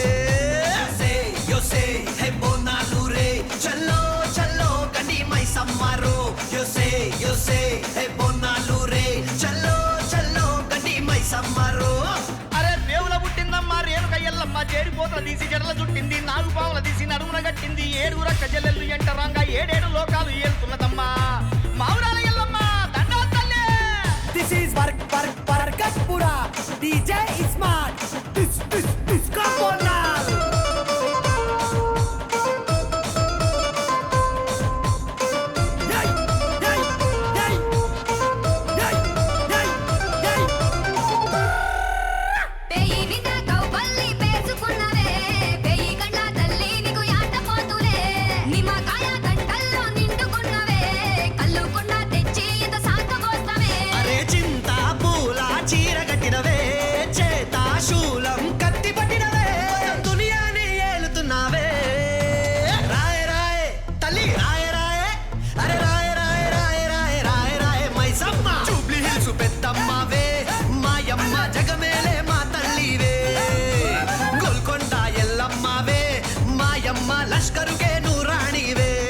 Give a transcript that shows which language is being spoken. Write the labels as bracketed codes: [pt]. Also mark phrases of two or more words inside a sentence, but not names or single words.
[te] యోసే హే బోనాలు రే చల్లో చల్లో గని మై సమ్మారో యోసే హే బోనాలు రే చల్లో చల్లో గని మై సమ్మారో అరే దేవుల పుట్టిందమ్మా రేణుక ఎల్లమ్మ చేరిపోతల తీసి జడల చుట్టింది నాగు పావుల తీసి నడుమున గట్టింది ఏడుగుర కజల్లెల్లు ఎంటరంగా ఏడేడు లోకాలు ఏలుతున్నదమ్మా మావురాల ఎల్లమ్మ దండాలు తల్లి. [en] This is Barkatpura. DJ is smart. This Kaponal. Yay! Yay! Yay! Yay! Yay! Yay! [te] పేయి నిద కౌపల్లి పేసుకున్నవే పేయి గంట తల్లి నీకు యాట పోతులే నిమ్మకాయ గంటల్లో నిండుకున్నవే కల్లుకున్న తెచ్చి ఇంత సాకబోస్తవే అరే చింత పూల చీర కట్టినవే చేత శూలం కత్తి పట్టినవే దునియాని ఏలుతున్నావే రాయ రాయ తల్లి రాయ రాయ అరే రాయ రాయ రాయ రాయ రాయ రాయ మైసమ్మ జూబ్లీ హిల్స్ పెద్దమ్మవే మాయమ్మ జగమేలే మా తల్లివే గోల్కొండ ఎల్లమ్మవే మాయమ్మ లష్కరుకే నూరాణివే